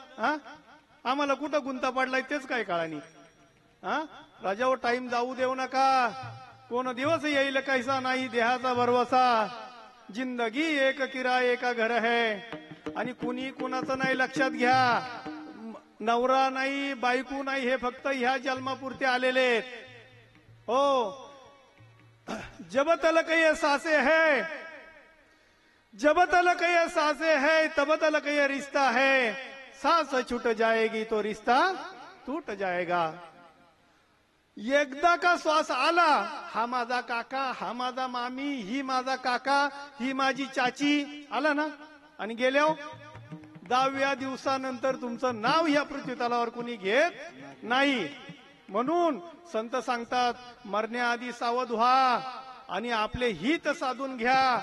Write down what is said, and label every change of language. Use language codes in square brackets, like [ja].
[mr] आम्हाला कुठं गुंता पडलाय तेच काय कळानी. राजावर टाइम जाऊ देऊ नका. कोण दिवस येईल कैसा नाही देहाचा भरवसा. [hi] जिंदगी एक किराए का घर है. [mr] आणि कुणी कुणाचं नाही लक्षात घ्या. नवरा नाही, बायको नाही, हे फक्त ह्या जन्मापुरते आलेले आहेत. [hi] हो, जब तलक ये सासे है, जब तलक ये सासे है, तब तलक ये रिश्ता है. सांस छूट जाएगी तो रिश्ता टूट जाएगा. [mr] एकदा का श्वास आला, हा माझा काका, हा माझा मामी, ही माझा काका, ही माझी चाची, आला ना, आणि गेल्या 10व्या दिवसानंतर तुमचं नाव ह्या पृथ्वीतलावर कुणी घेत नाही. म्हणून संत सांगतात, मरण्याआधी सावध व्हा आणि आपले हित साधून घ्या.